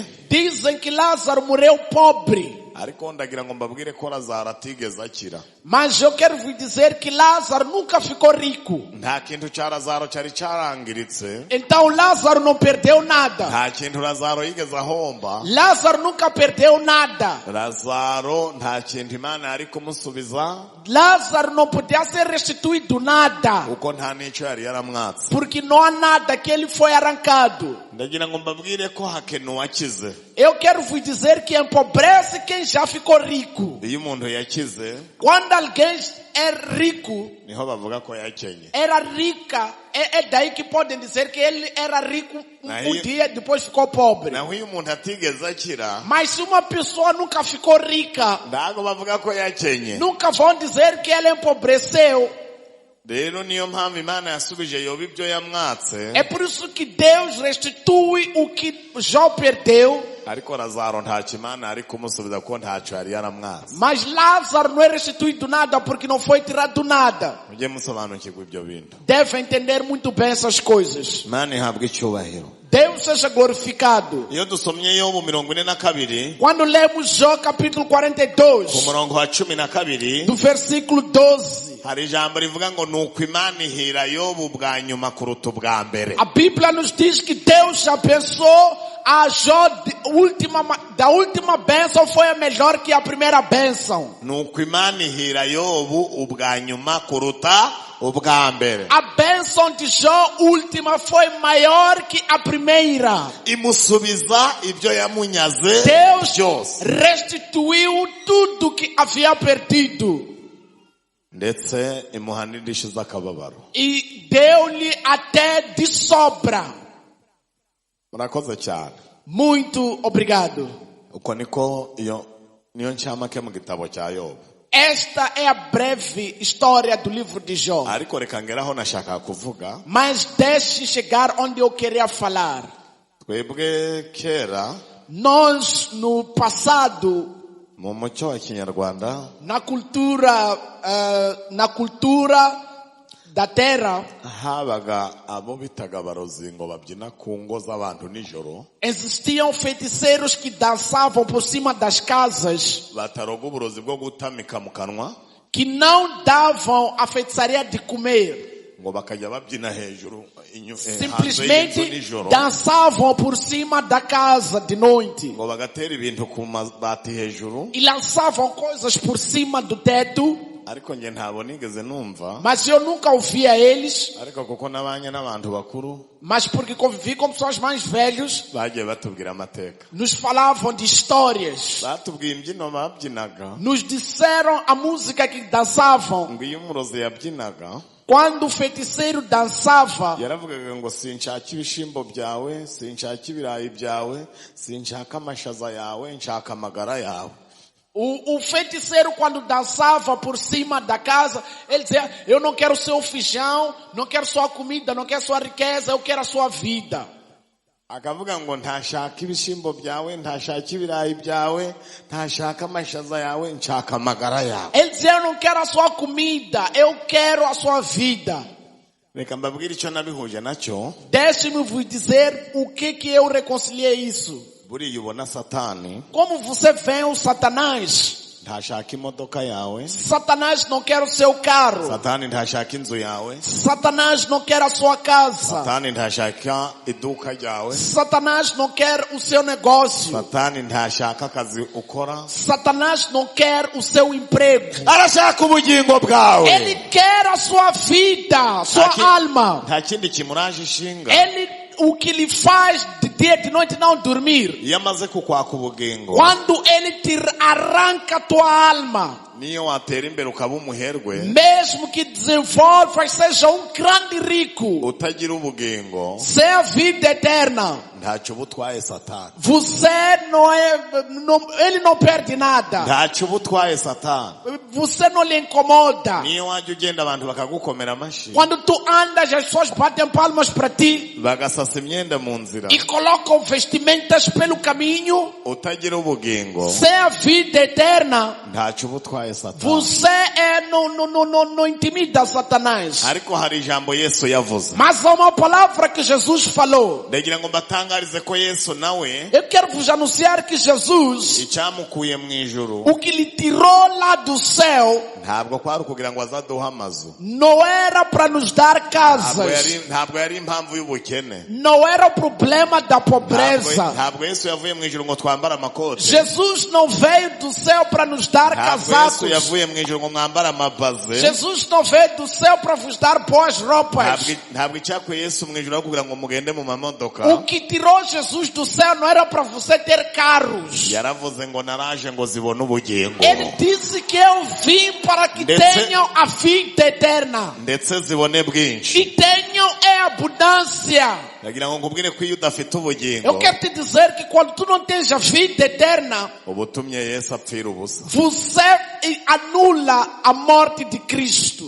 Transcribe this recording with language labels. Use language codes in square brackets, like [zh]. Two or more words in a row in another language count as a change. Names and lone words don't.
[pt] Dizem que Lázaro morreu pobre. [rw] ariko ndagira ngo mbabwire ko Lazaro atigeze akira. [pt] Mas eu quero vos dizer que Lázaro nunca ficou rico. [rw] Nta kintu cya Lazaro cyari cyarangiritse, [pt] Então Lázaro não perdeu nada. [rw] nta kintu Lazaro yigeze ahomba. [pt] Lázaro nunca perdeu nada. [rw] Lazaro nta kintu Imana yari kumusubiza, [pt] Lázaro não podia ser restituído nada. [rw] kuko nta n'icyo yari yaramwatse. [pt] Porque não há nada que ele foi arrancado. [rw] Ndagira ngo mbabwire ko hakenuwe akize. [pt] Eu quero vos dizer que empobrece quem já ficou rico. [rw] Iyo umuntu yakize, [pt] Quando alguém é rico, [rw] niho bavuga ko yakenye. [pt] era rica, é daí que podem dizer que ele era rico Aí- um dia, depois ficou pobre. [rw] Naho iyo umuntu atigeze akira, [pt] Mas se uma pessoa nunca ficou rica, [rw] ntabwo bavuga ko yakenye. [pt] nunca vão dizer que ela empobreceu. [rw] Rero niyo mpamvu Imana yasubije Yobu ibyo yamwatse, [pt] É por isso que Deus restitui o que Jó perdeu. [rw] ariko Lazaro ntacyo Imana yari kumusubiza kuko ntacyo yari yaramwatse. [pt] Mas Lázaro não é restituído nada porque não foi tirado nada. [rw] Mujye musobanukirwa ibyo bintu. [pt] Deve entender muito bem essas coisas. [rw] Imana ihabwe icyubahiro. [pt] Deus seja glorificado. [rw] Iyo dusomye Yobu 42 [pt] Quando lemos Jó capítulo [rw] ku 42, murongo wa 12, [pt] do versículo 12, [rw] hari ijambo rivuga ngo nuko Imana ihira Yobu bwa nyuma kuruta ubwa mbere. [pt] a Bíblia nos diz que Deus já pensou a Jó da última bênção foi a melhor que a primeira bênção. [rw] Nuko Imana ihira Yobu ubwa nyuma kuruta ubwa mbere. [pt] A bênção de Jó última foi maior que a primeira. [rw] Imusubiza ibyo yamunyaze [pt] Deus [rw] byose. [pt] restituiu tudo que havia perdido. [rw] ndetse imuha n'indishyi z'akababaro. [pt] E deu-lhe até de sobra. [rw] Murakoze cyane. [pt] Muito obrigado. [rw] Uko niko niyo ncamake mu gitabo cya Yobu. [pt] Esta é a breve história do livro de Jó. [rw] Ariko reka ngeraho nashaka kuvuga. [pt] Mas deixe chegar onde eu queria falar. [rw] Twebwe kera, [pt] Nós, no passado, [rw] mu muco wa Kinyarwanda, [pt] na cultura da terra, [rw] habaga abo bitaga abarozi ngo babyina ku ngo z'abantu nijoro, [pt] existiam feiticeiros que dançavam por cima das casas, [rw] bataroga uburozi bwo gutamika mu kanwa, [pt] que não davam a feitiçaria de comer. [rw] ngo bakajya babyina hejuru hanze y'inzu [pt] Simplesmente [rw] nijoro, [pt] dançavam por cima da casa de noite. [rw] ngo bagatera ibintu ku mabati hejuru. [pt] E lançavam coisas por cima do teto. [rw] Ariko nge ntabo nigeze numva, [pt] Mas eu nunca ouvia eles. [rw] ariko kuko nabanye n'abantu bakuru [pt] Mas porque convivi com pessoas mais velhos, [rw] bagiye batubwira amateka, [pt] nos falavam de histórias. [rw] batubwiye imbyino babyinaga, [pt] Nos disseram a música que dançavam. [rw] ngo iyo umurozi yabyinaga [pt] Quando o feiticeiro dançava, [rw] yaravugaga ngo sinshaka ibishimbo byawe, sinshaka ibirayi byawe, sinshaka amashaza yawe, nshaka amagara yawe. [pt] o feiticeiro quando dançava por cima da casa, ele dizia, eu não quero seu feijão, não quero sua comida, não quero sua riqueza, eu quero a sua vida. [rw] Akavuga ngo ntashaka ibishimbo byawe, ntashaka ibirayi byawe, ntashaka amashaza yawe, nshaka amagara yawe. [pt] Ele dizia, eu não quero a sua comida, eu quero a sua vida. [rw] Reka mbabwire icyo nabihuje nacyo. [pt] Deixe-me vos dizer o que eu reconciliei isso. [rw] Buriya ubona Satani [pt] Como você vê o Satanás? [rw] ntashaka imodoka yawe, [pt] Satanás não quer o seu carro. [rw] Satani ntashaka inzu yawe, [pt] Satanás não quer a sua casa. [rw] Satani ntashaka iduka ryawe, [pt] Satanás não quer o seu negócio. [rw] Satani ntashaka akazi ukora, [pt] Satanás não quer o seu emprego. [rw] arashaka ubugingo bwawe. [pt] Ele quer a sua vida, sua alma. [rw] Nta kindi kimuraje ishinga. [pt] O que lhe faz de dia e de noite não dormir. [rw] Iyo amaze kukwaka ubugingo, [pt] Quando ele te arranca tua alma, [rw] niyo watera imbere ukaba umuherwe, [pt] mesmo que desenvolvas, seja um grande rico, [rw] utagira ubugingo, [pt] sem a vida eterna, [rw] ntacyo uba utwaye Satani. [pt] você ele não perde nada. [rw] Ntacyo uba utwaye Satani. [pt] Você não lhe incomoda. [rw] Niyo wajya ugenda abantu bakagukomera amashyi, [pt] Quando tu andas, as pessoas batem palmas para ti [rw] bagasasa imyenda mu nzira, [pt] e colocam vestimentas pelo caminho, [rw] utagira ubugingo, [pt] sem a vida eterna, [rw] ntacyo uba utwaye Satani. [pt] você não intimida Satanás. [rw] Ariko hari ijambo Yesu yavuze. [pt] Mas há uma palavra que Jesus falou. [rw] Ndagira ngo mbatangarize ko Yesu nawe [pt] Eu quero vos anunciar que Jesus, [rw] icyamukuye mu ijuru [pt] o que lhe tirou lá do céu, [rw] ntabwo kwari ukugira ngo azaduhe amazu, [pt] não era para nos dar casas. [rw] ntabwo yari impamvu y'ubukene, [pt] Não era o problema da pobreza. [rw] ntabwo Yesu yavuye mu ijuru ngo twambare amakote, [pt] Jesus não veio do céu para nos dar [rw] ntabwo Yesu [pt] casacos. [rw] yavuye mu ijuru ngo mwambare amabaze, [pt] Jesus não veio do céu para vos dar boas roupas. [rw] ntabwo icyakuye Yesu mu ijuru kugira ngo mugende mu mamodoka. [pt] O que tirou Jesus do céu não era para você ter carros. [rw] Yaravuze ngo naraje ngo zibone ubugingo, [pt] Ele disse que eu vim para que tenham a vida eterna. [rw] ndetse zibone bwinshi. [pt] E tenham é abundância. [rw] Ndagira ngo nkubwire ko iyo udafite ubugingo, [pt] Eu quero te dizer que quando tu não tens a vida eterna, [rw] uba utumye Yesu apfira ubusa. [pt] você anula a morte de Cristo.